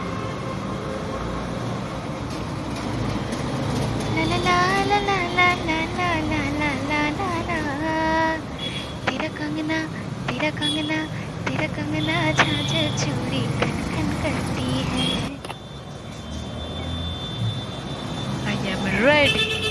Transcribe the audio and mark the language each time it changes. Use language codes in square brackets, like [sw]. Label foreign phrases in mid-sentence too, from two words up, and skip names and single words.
[hi] লা লা লা লা লা লা লা লা লা লা লা লা লা। तेरा कंगना, तेरा कंगना, तेरा कंगना झांझर चूड़ी खन खन करती है। [en] I am ready.